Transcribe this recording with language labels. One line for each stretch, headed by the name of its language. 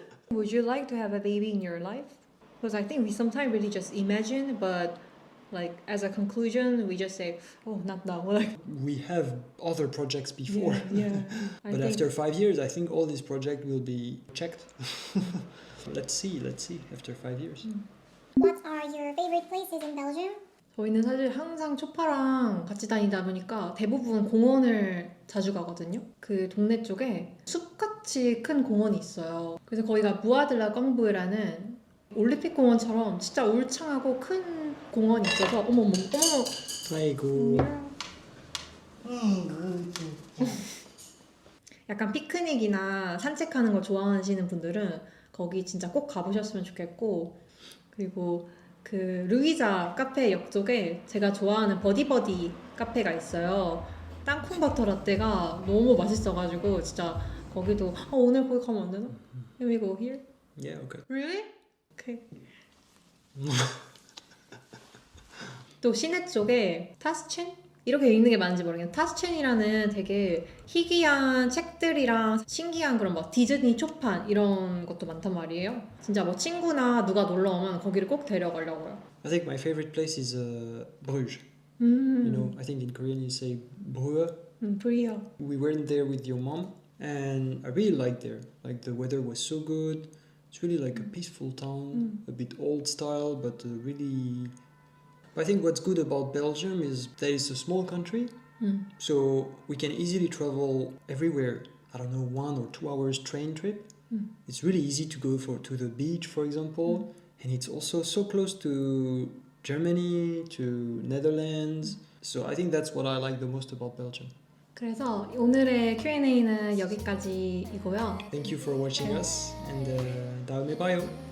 English: Would you like to have a baby in your life? Because I think we sometimes really just imagine, but like as a conclusion, we just say, oh, not now. Like, We have other projects before. yeah. I But think after 5 years, I think all these projects will be checked. Let's see after 5 years. What are your favorite places in Belgium?
Korean: 저희는 사실 항상 초파랑 같이 다니다 보니까 대부분 공원을 자주 가거든요. 그 동네 쪽에 숲같이 큰 공원이 있어요. 그래서 거기가 무아들라 껑부라는 올림픽 공원처럼 진짜 울창하고 큰 공원이 있어서 어머머 아이고. 약간 피크닉이나 산책하는 걸 좋아하시는 분들은 거기 진짜 꼭 가보셨으면 좋겠고 그리고 그 루이자 카페 옆쪽에 제가 좋아하는 버디버디 카페가 있어요. 땅콩 버터 라떼가 너무 맛있어가지고 진짜 거기도 오늘 거기 가면 안 되나?
English: Can we go here? Yeah, okay. Really? Okay.
Korean: 또 시내 쪽에 타스첸? 이렇게 읽는 게 맞는지 모르겠는데 타스첸이라는 되게 희귀한 책들이랑 신기한 그런 막 디즈니 초판 이런 것도 많단 말이에요. 진짜 뭐 친구나 누가 놀러 오면 거기를 꼭 데려가려고요.
English: I think my favorite place is Bruges. You know, I think in Korean you say Brugge.
Korean: 프리야.
English: We went there with your mom and I really liked there. Like the weather was so good. It's really like a peaceful town, a bit old style, but really... I think what's good about Belgium is that it's a small country, so we can easily travel everywhere. I don't know, 1 or 2 hours train trip. It's really easy to go to the beach, for example, and it's also so close to Germany, to Netherlands. So I think that's what I like the most about Belgium.
Korean: 그래서 오늘의 Q&A는 여기까지이고요.
English: Thank you for watching us, and
Korean: 다음에 봐요.